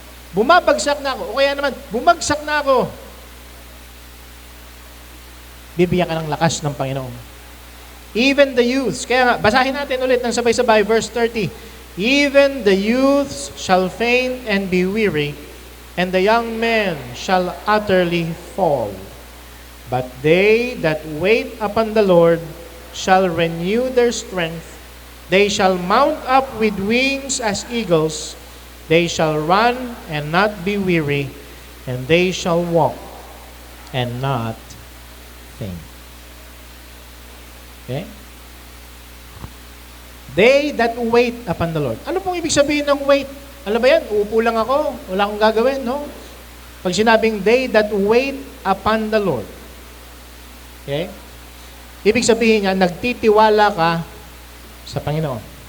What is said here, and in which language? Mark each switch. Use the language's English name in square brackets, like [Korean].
[Filipino] Bumabagsak na ako. O kaya naman, bumagsak na ako. Bibigyan ka ng lakas ng Panginoon. [English] Even the youths. [Filipino] Kaya nga, basahin natin ulit ng sabay-sabay, verse 30. [English] Even the youths shall faint and be weary, and the young men shall utterly fall. But they that wait upon the Lord shall renew their strength. They shall mount up with wings as eagles. They shall run and not be weary, and they shall walk and not faint. Okay? They that wait upon the Lord. [Filipino] Ano pong ibig sabihin ng wait? Alam ba yan? Uupo lang ako. Wala akong gagawin, no? Pag sinabing [English] they that wait upon the Lord. Okay? [Filipino] Ibig sabihin niya, nagtitiwala ka sa Panginoon.